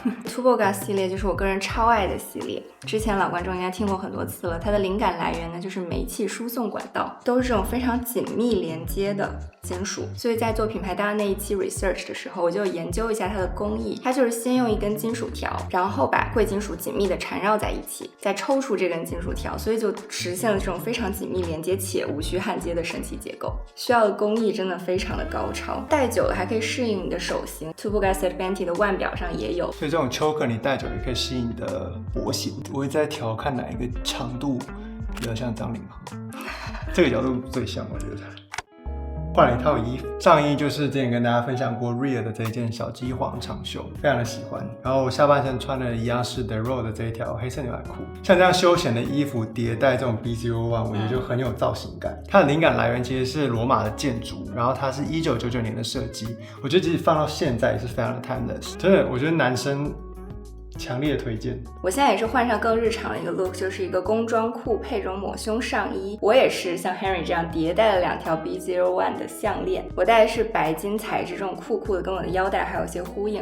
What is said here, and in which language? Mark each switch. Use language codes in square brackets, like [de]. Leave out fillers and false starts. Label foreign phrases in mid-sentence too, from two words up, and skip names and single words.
[zh] Tubogas 系列就是我個人超愛的系列，之前老觀眾應該聽過很多次了。它的靈感來源呢，就是煤氣輸送管道，都是這種非常緊密連接的金屬。所以在做品牌搭那一期 research 的時候，我就研究一下它的工藝。它就是先用一根金屬條，然後把貴金屬緊密的纏繞在一起，再抽出這根金屬條，所以就實現了這種非常緊密連接且無需焊接的神奇結構。需要的工藝真的非常的高超，戴久了還可以適應你的手型。Tubogas Advanti 的腕表上也有，所以這種 choker 你戴久也可以適應你的脖型。我会在調看哪一個長度比較像張凌赫，這個角度最像，我覺得。換了一套衣服，上衣就是之前跟大家分享過 Real 的這一件小雞黃長袖，非常的喜歡。然後我下半身穿的一樣是 The Row 的這一條黑色牛仔褲。像這樣休閒的衣服疊戴這種 B01，我覺得就很有造型感。它的靈感來源其實是羅馬的建築，然後它是1999年的設計，我覺得即使放到現在也是非常的 timeless。真的，我覺得男生強烈推薦。我現在也是換上更日常的一個 look， 就是一個工裝褲配這種抹胸上衣。我也是像 Henry 這樣疊戴了2條 B01 的項鏈，我戴的是白金材質，這種酷酷的，跟我的腰帶還有一些呼應。